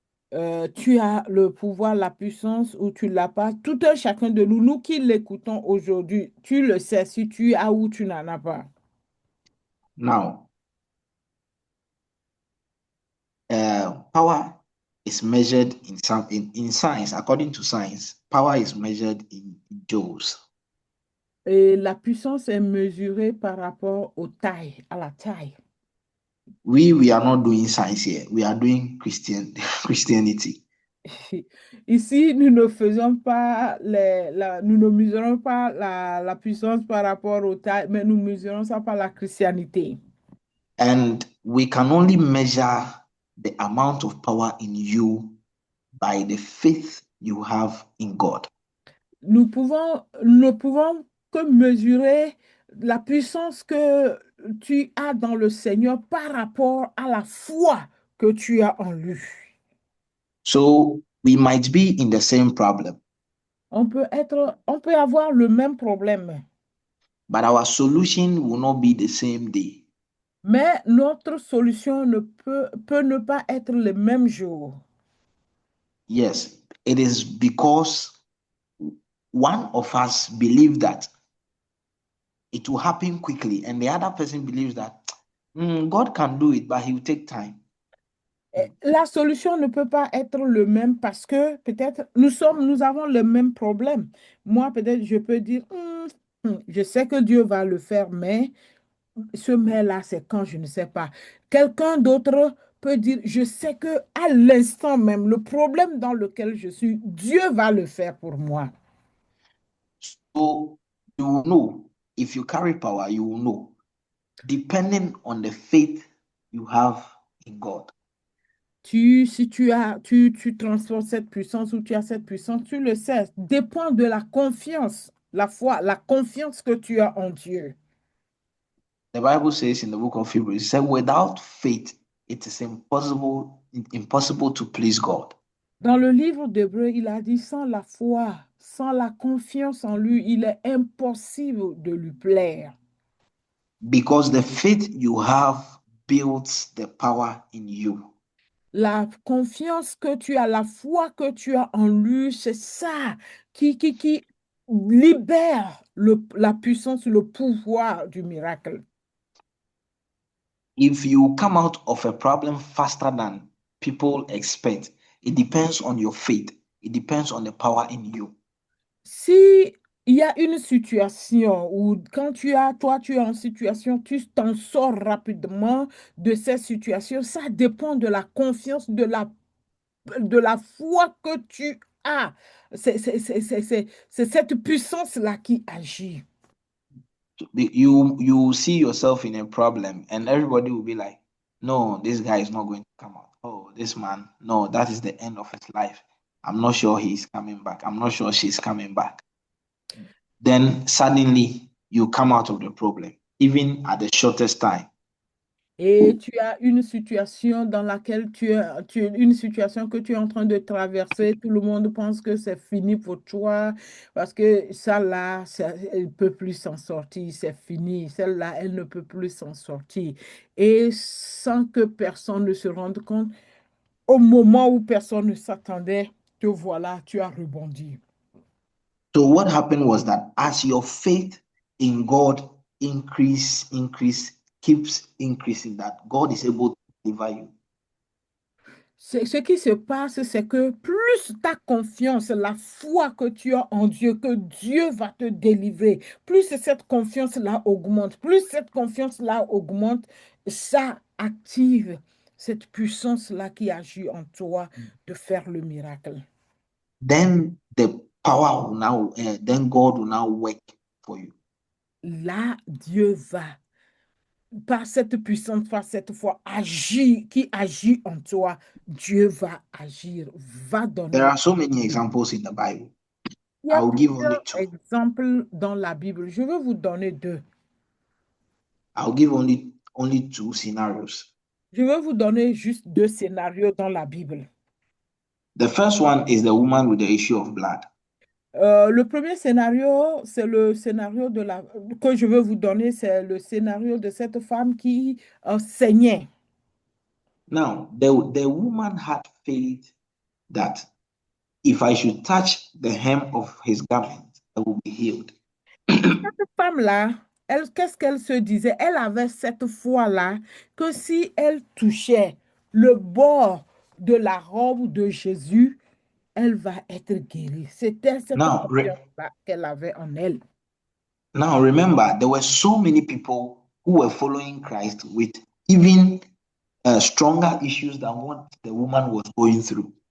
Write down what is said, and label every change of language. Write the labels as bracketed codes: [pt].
[fr] Tu as le pouvoir, la puissance ou tu l'as pas. Tout un chacun de nous, nous qui l'écoutons aujourd'hui, tu le sais si tu as ou tu n'en as pas. [en] Now, power is measured in science. According to science, power is measured in joules. [fr] Et la puissance est mesurée par rapport aux tailles, à la taille. [en] We are not doing science here. We are doing Christianity. [fr] Ici, nous ne faisons pas nous ne mesurons pas la puissance par rapport aux tailles, mais nous mesurons ça par la christianité. [en] And we can only measure the amount of power in you by the faith you have in God. [fr] Nous ne pouvons que mesurer la puissance que tu as dans le Seigneur par rapport à la foi que tu as en lui. [en] So we might be in the same problem, [fr] On peut avoir le même problème, [en] but our solution will not be the same day. [fr] mais notre solution peut ne pas être le même jour. [en] Yes, it is because one of us believe that it will happen quickly, and the other person believes that God can do it, but he will take time. [fr] La solution ne peut pas être le même parce que peut-être nous avons le même problème. Moi, peut-être, je peux dire, je sais que Dieu va le faire, mais ce mais-là, c'est quand je ne sais pas. Quelqu'un d'autre peut dire, je sais que à l'instant même, le problème dans lequel je suis, Dieu va le faire pour moi. [en] So you will know if you carry power, you will know, depending on the faith you have in God. [fr] Si tu transformes cette puissance ou tu as cette puissance, tu le sais, dépend de la confiance, la foi, la confiance que tu as en Dieu. [en] The Bible says in the book of Hebrews, it said, without faith, it is impossible to please God. [fr] Dans le livre d'Hébreux, il a dit, sans la foi, sans la confiance en lui, il est impossible de lui plaire. [en] Because the faith you have builds the power in you. [fr] La confiance que tu as, la foi que tu as en lui, c'est ça qui libère la puissance, le pouvoir du miracle. [en] If you come out of a problem faster than people expect, it depends on your faith. It depends on the power in you. [fr] Si il y a une situation où quand toi, tu es en situation, tu t'en sors rapidement de cette situation, ça dépend de la confiance, de la foi que tu as. C'est cette puissance-là qui agit. [en] You see yourself in a problem, and everybody will be like, no, this guy is not going to come out. Oh, this man, no, that is the end of his life. I'm not sure he's coming back. I'm not sure she's coming back. Then suddenly you come out of the problem, even at the shortest time. [fr] Et tu as une situation dans laquelle une situation que tu es en train de traverser, tout le monde pense que c'est fini pour toi parce que ça là, elle ne peut plus s'en sortir, c'est fini. Celle-là, elle ne peut plus s'en sortir. Et sans que personne ne se rende compte, au moment où personne ne s'attendait, te voilà, tu as rebondi. [en] So what happened was that as your faith in God keeps increasing, that God is able to deliver you. [fr] Ce qui se passe, c'est que plus ta confiance, la foi que tu as en Dieu, que Dieu va te délivrer, plus cette confiance-là augmente, plus cette confiance-là augmente, ça active cette puissance-là qui agit en toi de faire le miracle. [en] Then the power will now, then God will now work for you. [fr] là, Dieu va, par cette puissante foi, cette foi agir, qui agit en toi, Dieu va agir, va [en] There [fr] donner. [en] are so many examples in the Bible. [fr] Il y [en] I [fr] a [en] will give only [fr] plusieurs [en] two. [fr] exemples dans la Bible. Je vais vous donner deux. [en] I'll give only two scenarios. [fr] Je vais vous donner juste deux scénarios dans la Bible. [en] The first one is the woman with the issue of blood. [fr] Le premier scénario, c'est le scénario que je veux vous donner, c'est le scénario de cette femme qui saignait. [en] Now, the woman had faith that if I should touch the hem of his garment, I will be healed. [fr] Et cette femme-là, elle, qu'est-ce qu'elle se disait? Elle avait cette foi-là que si elle touchait le bord de la robe de Jésus, elle va être guérie. C'était cette [en] Now, [fr] confiance-là qu'elle avait en elle. [en] now remember, there were so many people who were following Christ with even stronger issues than what the woman was going through.